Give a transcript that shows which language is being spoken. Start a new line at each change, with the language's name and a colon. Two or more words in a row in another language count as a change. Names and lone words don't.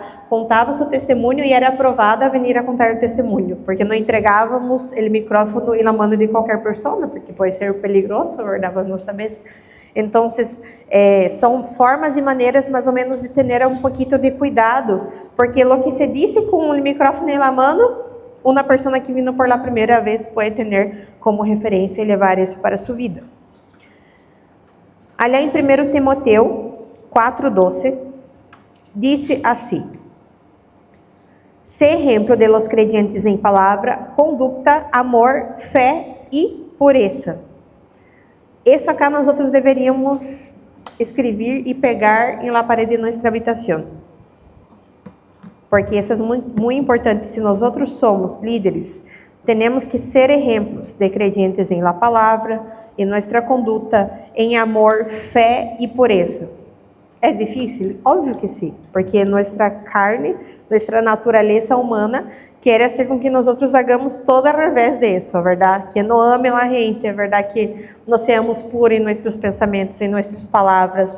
Portuguese: Contava seu testemunho e era aprovada a vir a contar o testemunho, porque não entregávamos o micrófono na mão de qualquer pessoa, porque pode ser peligroso, verdade? Vos não sabes. Então, são formas e maneiras mais ou menos de ter um pouquinho de cuidado, porque o que se disse com o micrófono na mão, uma pessoa que vindo por la primeira vez pode ter como referência e levar isso para sua vida. Allá em 1 Timoteo 4:12, disse assim:
Spanish: sé ejemplo de los creyentes en palabra, conducta, amor,
Portuguese: fé e pureza. Isso acá nós outros deveríamos escrever e pegar em la parede de nossa habitação. Porque isso é muito importante. Se nós outros somos líderes, temos que ser exemplos de creyentes em la palavra, em nossa conduta, em amor, fé e pureza. É difícil? Óbvio que sim, porque nossa carne, nossa natureza humana quer ser com que nós outros hagamos todo ao revés disso, verdade? Que não ame a gente, é verdade? Que nós seamos puros em nossos pensamentos, em nossas palavras.